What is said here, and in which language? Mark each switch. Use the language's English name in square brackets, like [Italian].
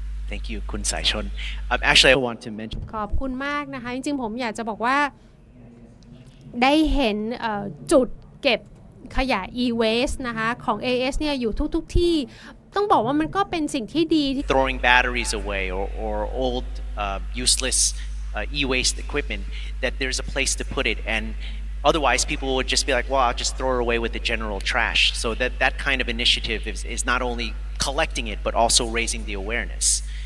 [English] Thank you คุณสายชน Actually I want to mention [Thai] ขอบคุณมากนะคะจริงๆผมอยากจะบอกว่าได้เห็นจุดเก็บขยะ e-waste นะคะของ AS เนี่ยอยู่ทุกที่ต้องบอกว่ามันก็เป็นสิ่งที่ดีที่ [English] throwing batteries away or old useless e-waste equipment, that there's a place to put it, and otherwise people would just be like, well, I'll just throw it away with the general trash. So that kind of initiative is not only collecting it but also raising the awareness.